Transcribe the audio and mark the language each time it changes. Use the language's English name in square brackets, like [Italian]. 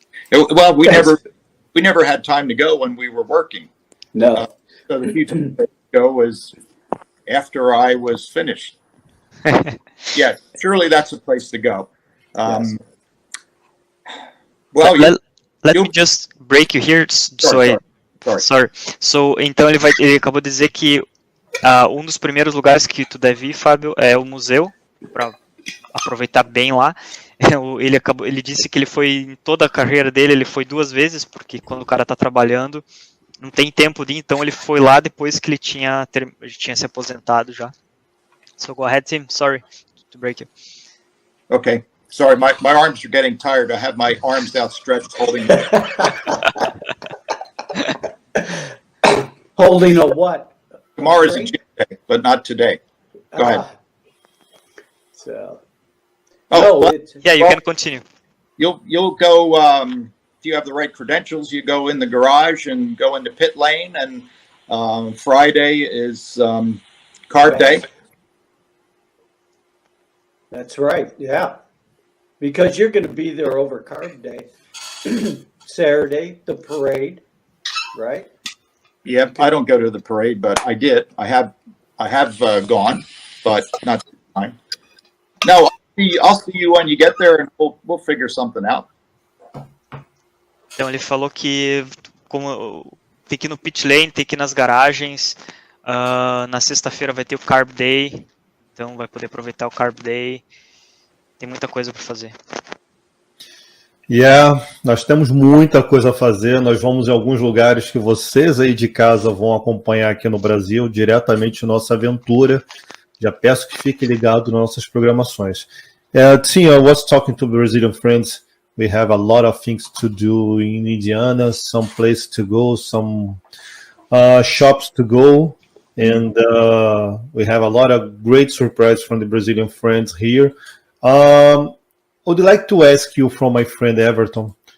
[English] Well, we never had time to go when we were working. No. So the future to go was after I was finished. Yeah, surely that's a place to go. Yes. Well, let me just break you here. Sorry. [Portuguese] So, então ele acabou de dizer que um dos primeiros lugares que tu deve ir, Fábio, é o museu, para aproveitar bem lá. Ele disse que ele foi, em toda a carreira dele, ele foi 2 vezes, porque quando o cara está trabalhando, não tem tempo de ir, então ele foi lá depois que ele tinha se aposentado já. [English] So go ahead, Tim. Sorry to break you. Okay. Sorry, my arms are getting tired. I have my arms outstretched holding. Holding a what? Tomorrow's a Tuesday, but not today. Go ahead. So. You can continue. You'll go. If you have the right credentials, you go in the garage and go into pit lane. And Friday is carb day. That's right. Yeah, because you're going to be there over carb day. Saturday, the parade, right? Yeah, I don't go to the parade, but I did. I have gone, but not this time. No, I'll see you when you get there, and we'll figure something out. [Portuguese] Então ele falou que tem que ir no pit lane, tem que ir nas garagens. Na sexta-feira vai ter o Carb Day, então vai poder aproveitar o Carb Day. Tem muita coisa para fazer. Nós temos muita coisa a fazer. Nós vamos em alguns lugares que vocês aí de casa vão acompanhar aqui no Brasil, diretamente nossa aventura. Já peço que fique ligado nas nossas programações. [English] Tim, I was talking to Brazilian friends. We have a lot of things to do in Indiana, some places to go, some shops to go, and we have a lot of great surprises from the Brazilian friends here. I would like to ask you from my friend Everton.